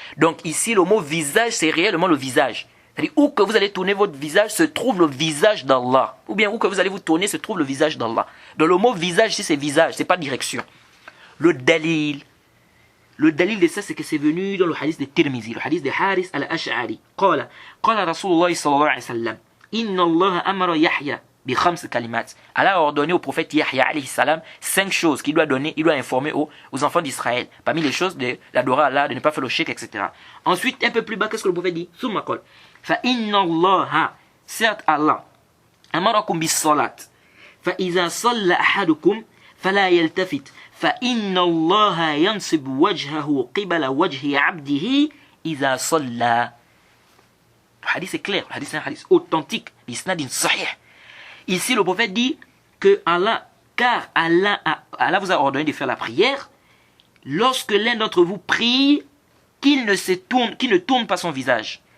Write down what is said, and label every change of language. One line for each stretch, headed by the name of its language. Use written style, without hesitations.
French: Donc ici le mot visage c'est réellement le visage. C'est-à-dire où que vous allez tourner votre visage se trouve le visage d'Allah. Ou bien où que vous allez vous tourner se trouve le visage d'Allah. Donc le mot visage ici c'est visage, c'est pas direction. Le dalil de ça, c'est que c'est venu dans le hadith de Tirmizi, le hadith de Haris al-Ash'ari.
Arabic: قال رسول الله صلى الله عليه وسلم إن الله أمر يحيى بخمس كلمات.
French: Allah a ordonné au prophète Yahya alayhi salam 5 choses qu'il doit donner, il doit informer aux enfants d'Israël. Parmi les choses, d'adorer Allah, de ne pas faire le shirk, etc. Ensuite, un peu plus bas, qu'est-ce que le prophète dit?
Arabic: ثم قال فإن الله,
French: certes Allah,
Arabic: أمركم بالصلاة فإذا صلى أحدكم فلا يلتفت فإن الله ينصب وجهه قبل وجه عبده إذا صلى.
French: Le hadith est clair, le hadith c'est un hadith authentique, l'isnad sahih. Ici le prophète dit que Allah vous a ordonné de faire la prière lorsque l'un d'entre vous prie qu'il ne tourne pas son visage.